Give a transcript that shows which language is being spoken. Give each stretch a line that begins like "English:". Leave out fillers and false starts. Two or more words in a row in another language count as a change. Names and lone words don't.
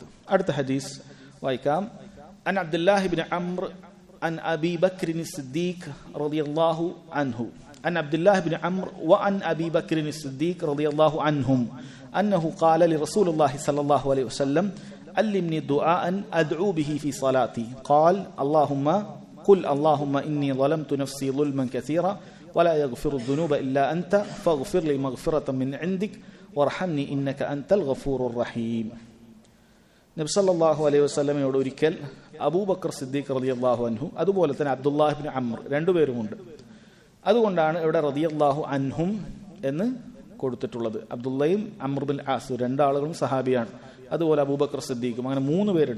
Malayalam: അടുത്ത ഹദീസ് വായിക്കാം.
Arabic: عن عبد الله بن عمرو عن أبي بكر الصديق رضي الله عنه عن عبد الله بن عمرو وعن أبي بكر الصديق رضي الله عنهم أنه قال لرسول الله صلى الله عليه وسلم علمني دعاء أدعو به في صلاتي قال اللهم قل اللهم إني ظلمت نفسي ظلما كثيرا ولا يغفر الذنوب إلا أنت فاغفر لي مغفرة من عندك وارحمني إنك أنت الغفور الرحيم.
Malayalam: നബി
Arabic: صلى الله عليه وسلم
Malayalam: ഒരിക്കൽ അബൂബക്കർ സിദ്ദീഖ്
Arabic: رضي الله عنه,
Malayalam: അതുപോലെ തന്നെ അബ്ദുല്ലാഹ് ഇബ്നു അംർ, രണ്ടുപേരുമുണ്ട്. അതുകൊണ്ടാണ് ഇവിടെ
Arabic: رضي الله عنهم
Malayalam: എന്ന് കൊടുത്തിട്ടുള്ളത്. അബ്ദുല്ലയും അംർ ബിൻ ആസ് രണ്ടാളുകളും സഹാബിയാണ്. അതുപോലെ അബൂബക്കർ സിദ്ദീഖും, അങ്ങനെ 3 പേരുണ്ട്.